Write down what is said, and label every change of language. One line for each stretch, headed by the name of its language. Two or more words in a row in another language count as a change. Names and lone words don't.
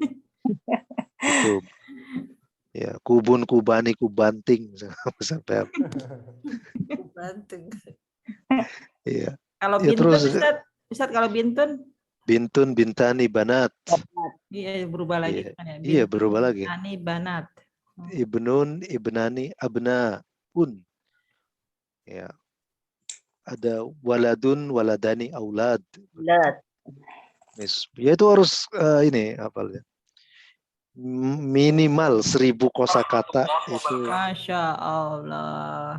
Indonesian: Itu ya
Arabic: kubun, kubani,
Indonesian: kubanting sampai apa. Banting. Iya. Kalau Ya
Arabic: bintun,
Indonesian: terus Ustaz, kalau bintun,
Arabic: bintun, bintani, banat.
Indonesian: iya berubah lagi Iya, kan ya. iya
Arabic: Bintun,
Indonesian: berubah lagi.
Arabic: bintani, banat. Ibnun, ibnani, abnaun.
Indonesian: Ya.
Arabic: Ada waladun, waladani, aulad. lat,
Indonesian: Ya itu harus ini hafalnya. Minimal 1000 kosakata itu.
Arabic: Masya Allah.